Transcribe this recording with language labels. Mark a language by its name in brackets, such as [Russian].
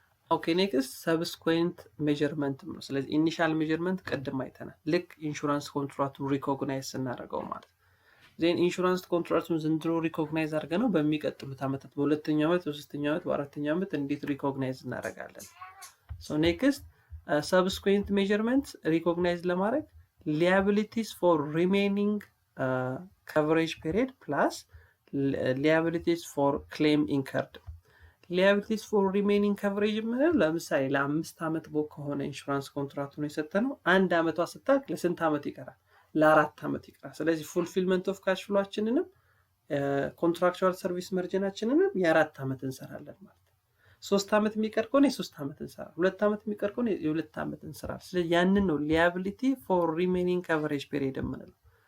[Amharic] ኦኬ ኔክስት ሰብስኩዌንት ሜዠርመንት ነው። ስለዚህ ኢኒሻል ሜዠርመንት ቅድም አይተናል። ልክ ኢንሹራንስ ኮንትራክቱን ሪኮግናይዝ ስናደርገው ማለት ነው። ዜን ኢንሹራንስ ኮንትራክቱን ዘንድሮ ሪኮግናይዝ አድርገነው በሚቀጥሉት ዓመታት በሁለተኛው ዓመት በሶስተኛው ዓመት በአራተኛው ዓመት እንዴት ሪኮግናይዝ እናደርጋለን? ሶ ኔክስት ሰብስኩዌንት ሜዠርመንት ሪኮግናይዝ ለማድረግ [English] liabilities for remaining coverage period plus liabilities for claim incurred. liabilities for remaining coverage [Amharic] ማለት ለምሳሌ ለ5 ዓመት ከሆነ ኢንሹራንስ ኮንትራክቱን የሰጠነው 1 ዓመቷ ስታልቅ ለስንት ዓመት ይቀራል? ለ4 ዓመት ይቀራል። ስለዚህ ፉልፊልመንት ኦፍ ካሽ ፍሎአችንንም ኮንትራክቹዋል ሰርቪስ መርጅናችንን የ4 ዓመት እንሰራለን ማለት 3 ዓመት የሚቀር ከሆነ የ3 ዓመት እንሰራለን 2 ዓመት የሚቀር ከሆነ የ2 ዓመት እንሰራለን ስለዚህ ያንን ነው [English] liability for remaining coverage period [Amharic] የምንለው